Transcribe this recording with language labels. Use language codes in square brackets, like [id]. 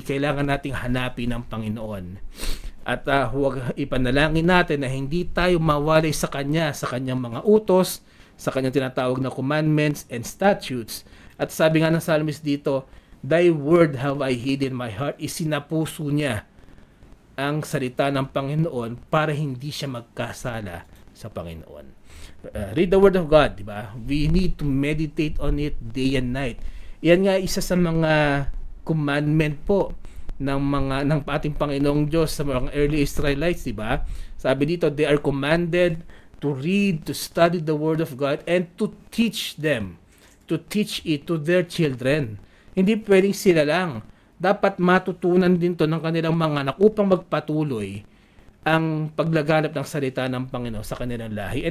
[tl] Kailangan nating hanapin ang Panginoon. At huwag ipanalangin natin na hindi tayo mawalay sa kanya, sa kanyang mga utos, sa kanyang tinatawag na [en] commandments and statutes. [tl] At sabi nga ng psalmist dito, [en] thy word have I hid in my heart. [tl] Isinapuso niya ang salita ng Panginoon para hindi siya magkasala sa Panginoon. [en] Read the word of God, [tl] di ba? [en] We need to meditate on it day and night. [tl] Yan nga isa sa mga commandment po ng ating Panginoong Diyos sa mga early Israelites, di ba? Sabi dito, [en] they are commanded to read, to study the word of God and to teach them, to teach it to their children. [tl] Hindi pwedeng sila lang. Dapat matutunan din to ng kanilang mga anak upang magpatuloy ang paglaganap ng salita ng Panginoon sa kanilang lahi.